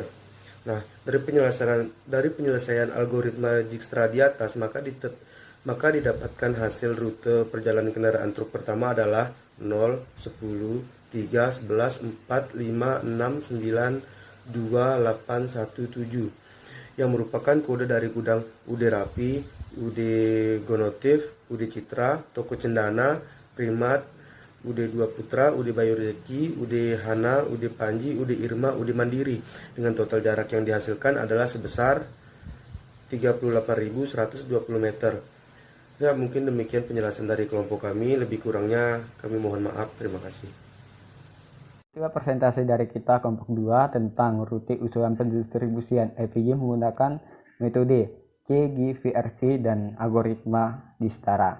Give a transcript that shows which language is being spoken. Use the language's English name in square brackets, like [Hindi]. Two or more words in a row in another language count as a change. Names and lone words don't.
[Indonesian] Nah, dari penyelesaian algoritma Dijkstra di atas, maka didapatkan hasil rute perjalanan kendaraan truk pertama adalah 0, 10, 3, 11, 4, 5, 6, 9, 2, 8, 1, 7 yang merupakan kode dari gudang UD Rapi, UD Gonotif, UD Citra, Toko Cendana, Primat, UD 2 Putra, UD Bayu Rezeki, UD Hana, UD Panji, UD Irma, UD Mandiri dengan total jarak yang dihasilkan adalah sebesar 38.120 meter. Ya, mungkin demikian penjelasan dari kelompok kami. Lebih kurangnya kami mohon maaf. Terima kasih. Itulah presentasi dari kita kelompok 2 tentang rute usulan pendistribusian LPG menggunakan metode CGVRP dan algoritma Dijkstra.